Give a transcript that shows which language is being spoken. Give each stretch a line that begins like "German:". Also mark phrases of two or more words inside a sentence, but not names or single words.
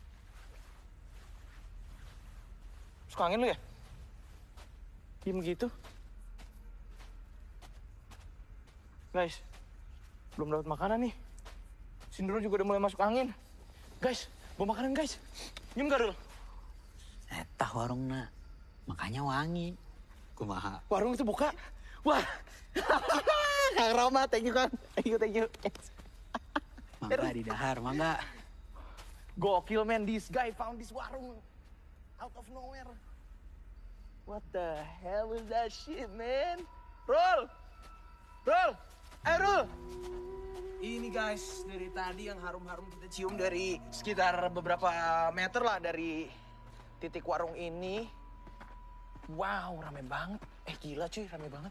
Indonesian: Suka angin lu ya? Diem gitu. Guys, belum dapat makanan nih. Sindro juga udah mulai masuk angin. Guys, bawa makanan guys. Nyium gak, Rul?
Sundanese: Tah warungna, makanya wangi. Kumaha?
Indonesian: Warung itu buka. Wah, Kang Roma,
English: thank you
Indonesian: Kang.
English: Thank you.
Sundanese: Mangga di dahar, mangga.
English: Gokil man, this guy found this warung out of nowhere. What the hell is that shit, man? Rul! Rul!
Indonesian: Ini guys, dari tadi yang harum-harum kita cium dari sekitar beberapa meter lah dari titik warung ini. Wow, rame banget. Gila cuy, rame banget.